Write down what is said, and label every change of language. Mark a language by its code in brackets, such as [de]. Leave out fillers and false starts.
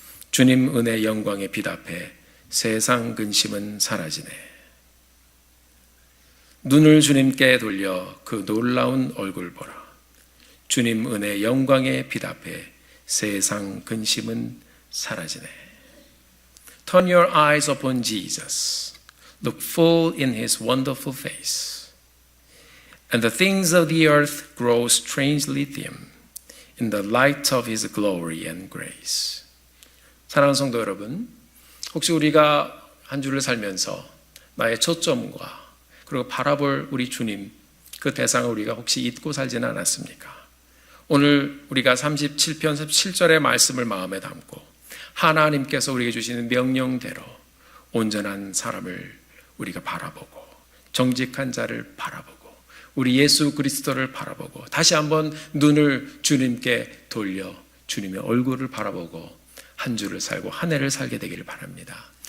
[ko] 주님 은혜 영광에 빛 앞에 세상 근심은 사라지네. 눈을 주님께 돌려 그 놀라운 얼굴 보라. 주님 은혜 영광의 빛 앞에 세상 근심은 사라지네. [en] Turn your eyes upon Jesus. Look full in his wonderful face. And the things of the earth grow strangely dim in the light of his glory and grace. [ko] 사랑하는 성도 여러분, 혹시 우리가 한 주를 살면서 나의 초점과 그리고 바라볼 우리 주님 그 대상을 우리가 혹시 잊고 살지는 않았습니까? 오늘 우리가 37편 37절의 말씀을 마음에 담고 하나님께서 우리에게 주시는 명령대로 온전한 사람을 우리가 바라보고 정직한 자를 바라보고 우리 예수 그리스도를 바라보고 다시 한번 눈을 주님께 돌려 주님의 얼굴을 바라보고 한 주를 살고 한 해를 살게 되기를 바랍니다.